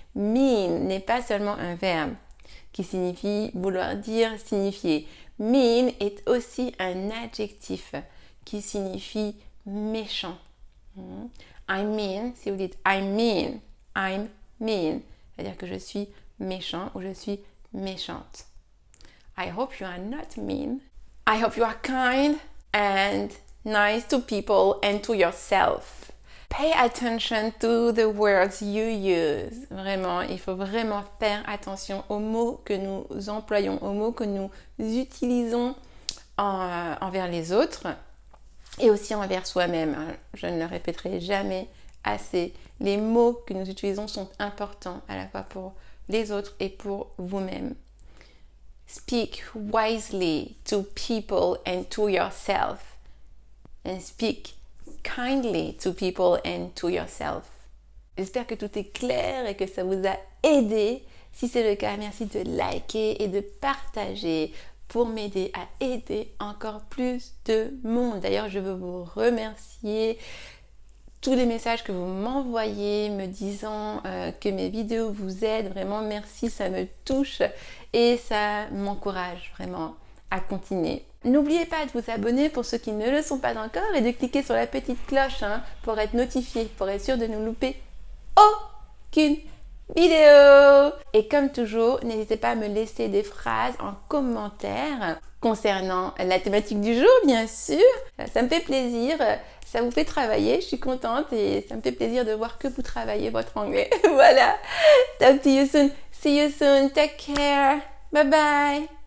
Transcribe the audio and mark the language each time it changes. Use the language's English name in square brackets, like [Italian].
[French] Mean n'est pas seulement un verbe qui signifie vouloir dire, signifier. Mean est aussi un adjectif qui signifie méchant. [English] I'm mean, [French] si vous dites I'm mean, c'est-à-dire que je suis méchant ou je suis méchante. [English] I hope you are not mean. I hope you are kind and nice to people and to yourself. Pay attention to the words you use. [French] Vraiment, il faut vraiment faire attention aux mots que nous employons, aux mots que nous utilisons envers les autres et aussi envers soi-même. Je ne le répéterai jamais assez. Les mots que nous utilisons sont importants à la fois pour les autres et pour vous-même. [English] Speak wisely to people and to yourself. And speak kindly to people and to yourself. [French] J'espère que tout est clair et que ça vous a aidé. Si c'est le cas, merci de liker et de partager pour m'aider à aider encore plus de monde. D'ailleurs, je veux vous remercier. Tous les messages que vous m'envoyez me disant que mes vidéos vous aident, vraiment merci, ça me touche et ça m'encourage vraiment à continuer. N'oubliez pas de vous abonner pour ceux qui ne le sont pas encore et de cliquer sur la petite cloche pour être notifié, pour être sûr de ne louper aucune vidéo. Et comme toujours, n'hésitez pas à me laisser des phrases en commentaire concernant la thématique du jour, bien sûr. Ça me fait plaisir, ça vous fait travailler, je suis contente et ça me fait plaisir de voir que vous travaillez votre anglais. [English] Voilà. Talk to you soon. See you soon. Take care. Bye bye.